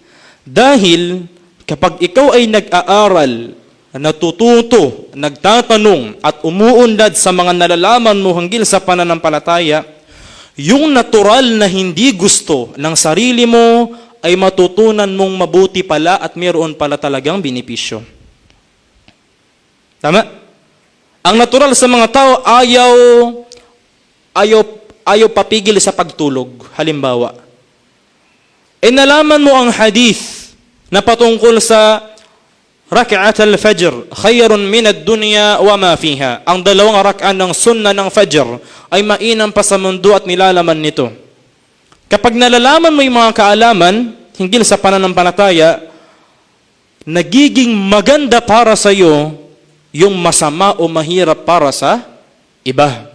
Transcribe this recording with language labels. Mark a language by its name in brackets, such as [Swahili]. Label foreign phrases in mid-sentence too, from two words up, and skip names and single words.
[Filipino] Dahil kapag ikaw ay nag-aaral, natututo, nagtatanong at umuunlad sa mga nalalaman mo hinggil sa pananampalataya, yung natural na hindi gusto ng sarili mo ay matutunan mong mabuti pala at mayroon pala talagang benepisyo. Tama? Ang natural sa mga tao, ayaw papigil sa pagtulog. Halimbawa, nalaman mo ang hadith na patungkol sa [Arabic] ركعتا الفجر خير من الدنيا وما فيها. [Filipino] Ang dalawang rak'at ng sunnah ng fajr ay mainam pa sa mundo at nilalaman nito. Kapag nalalaman mo yung mga kaalaman hinggil sa pananampalataya, nagiging maganda para sa iyo yung masama o mahirap para sa iba.